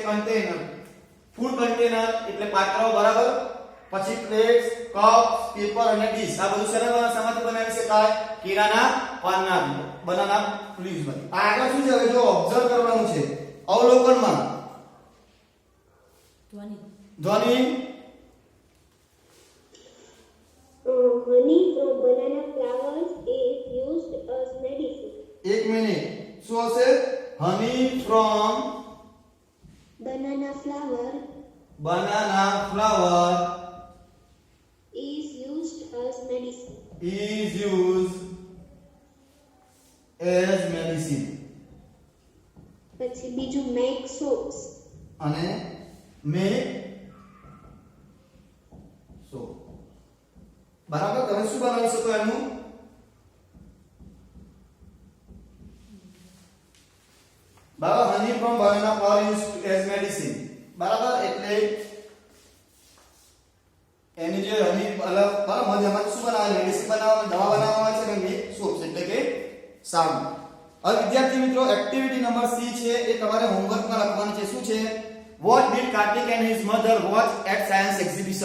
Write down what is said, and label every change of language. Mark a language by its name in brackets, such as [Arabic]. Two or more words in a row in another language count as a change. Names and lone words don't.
[Gujarati] કન્ટેનર, [English] food container [Gujarati] એટલે પાત્રો, બરાબર. પછી પ્લેટ્સ, કપ, પેપર અને ડીશ. આ બધું શેનામાંથી બનાવી શકાય? કેળાના પાનના, [English] banana leaves [Gujarati] માંથી. આ આગળ શું છે? હવે જો ઓબ્ઝર્વ કરવાનું છે, અવલોકનમાં. ધ્વનિ. ધ્વનિ. [English] Honey from banana flowers is used as medicine. [Gujarati] એક મિનિટ, શું હશે? [English] honey from Banana flower banana flower is used as medicine. is used as medicine. [Gujarati] પછી બીજું [English] make soaps. અને make soap. [Gujarati] બરાબર. તમે શું બનાવી શકો એનું? બરાબર. [English] honey from banana flower used as medicine. [Gujarati] બરાબર. એટલે એની જે હની અલગ, બરાબર, મધ્યમાં શું બનાવે? મેડિસિન બનાવવામાં, દવા બનાવવામાં આવે છે, અને [English] make soaps [Gujarati] એટલે કે સાબુ. હવે વિદ્યાર્થી મિત્રો, [English] activity number [Gujarati] સી છે એ તમારે હોમવર્કમાં લખવાનું છે. શું છે? [English] What did Kartik and his mother watch at science exhibition.